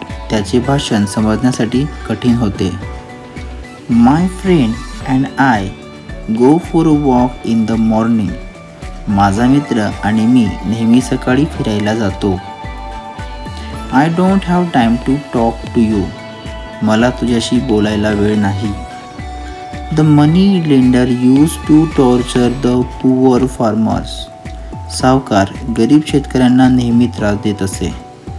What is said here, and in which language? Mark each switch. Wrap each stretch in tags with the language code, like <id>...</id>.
<mr>त्याचे भाषण समजण्यासाठी कठीण होते.</mr> <en>My friend and I go for a walk in the morning.</en> <mr>माझा मित्र आणि मी नेहमी सकाळी फिरायला जातो.</mr> <en>I don't have time to talk to you.</en> <mr>मला तुझ्याशी बोलायला वेळ नाही.</mr> <en>The money lender used to torture the poor farmers.</en> <mr>सावकार गरीब शेतकऱ्यांना नेहमी त्रास देत असे.</mr>